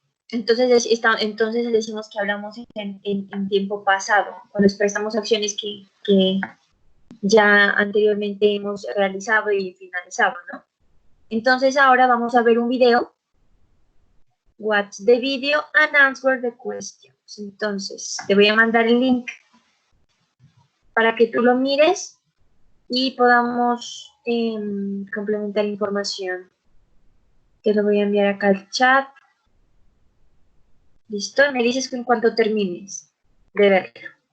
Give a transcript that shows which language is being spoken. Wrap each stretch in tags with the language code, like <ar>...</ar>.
<es>Entonces, entonces decimos que hablamos en tiempo pasado, cuando expresamos acciones que ya anteriormente hemos realizado y finalizado, ¿no? Entonces ahora vamos a ver un video.</es> <en>Watch the video and answer the questions.</en> <es>Entonces, te voy a mandar el link para que tú lo mires y podamos complementar información. Te lo voy a enviar acá al chat. ¿Listo? Me dices que en cuanto termines de verlo.</es>